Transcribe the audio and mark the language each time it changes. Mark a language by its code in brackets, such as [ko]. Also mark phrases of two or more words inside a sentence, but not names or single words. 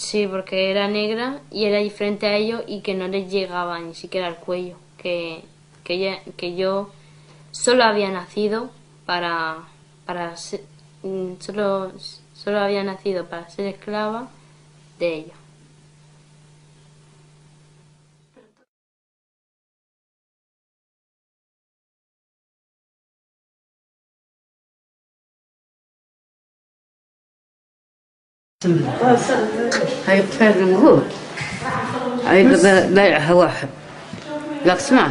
[es] Sí, porque era negra y era diferente a ellos, y que no les llegaba ni siquiera al cuello. Que yo solo había nacido para ser, solo había nacido para ser esclava de ellos. [ar] هاي كفاية المهور هاي بايعها واحد، لك اسمع،